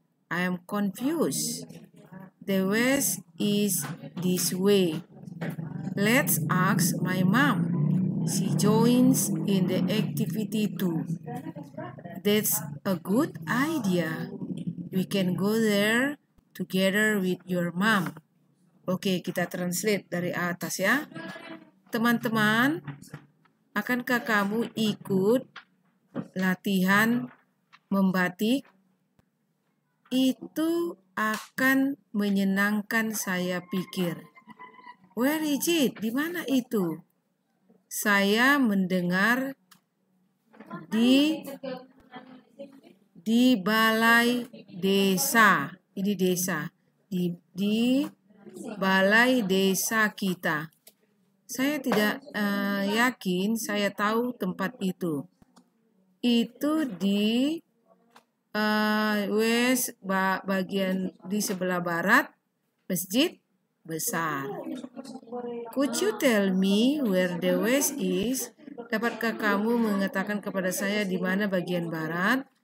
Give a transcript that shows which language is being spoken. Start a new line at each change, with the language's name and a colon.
English: I am confused. The west is this way. Let's ask my mom. She joins in the activity too. That's a good idea. We can go there together with your mom.
Indonesian: Oke, kita translate dari atas ya. Teman-teman, akankah kamu ikut latihan membatik? Itu akan menyenangkan, saya pikir.
English: Where is it?
Indonesian: Di mana itu? Saya mendengar di balai desa. Ini desa. Di balai desa kita. Saya tidak yakin saya tahu tempat itu. Itu di west, bagian di sebelah barat masjid besar.
English: Could you tell me where the west is?
Indonesian: Dapatkah kamu mengatakan kepada saya di mana bagian barat?